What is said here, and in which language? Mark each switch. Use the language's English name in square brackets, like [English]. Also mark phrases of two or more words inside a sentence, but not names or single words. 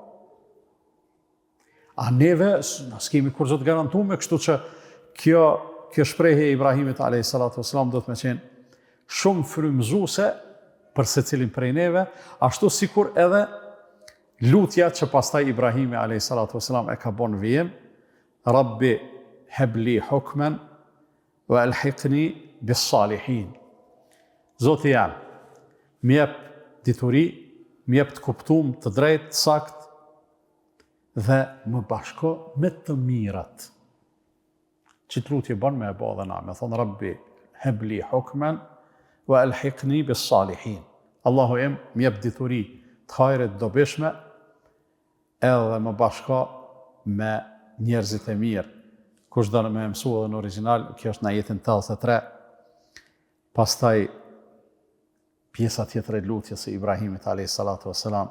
[Albanian] A neve, s'kemi kur zot garantume, kështu që kjo shprehje e Ibrahimit a.s. do të me qenë shumë frymëzuese për secilin prej neve, ashtu sikur edhe lutja që pastaj Ibrahimi a.s. e ka bon vijim, [Arabic] رب هب لي حكما وألحقني بالصالحين. [Albanian] Zoti jam, më jep dituri, më jep të kuptum, të drejtë, sakt, dhe më bashko me të mirat. që të lutje bën me e bo dhe na, me thonë [Arabic] رب هب لي حكما وألحقني بالصالحين. [Albanian] Allahu im, mjep dituri të hajrit dobishme, edhe më bashka me njerëzit e mirë. Kush do me mësu edhe në original, kjo është në ajetin 83, pastaj pjesa tjetër e lutjes së Ibrahimit a.s.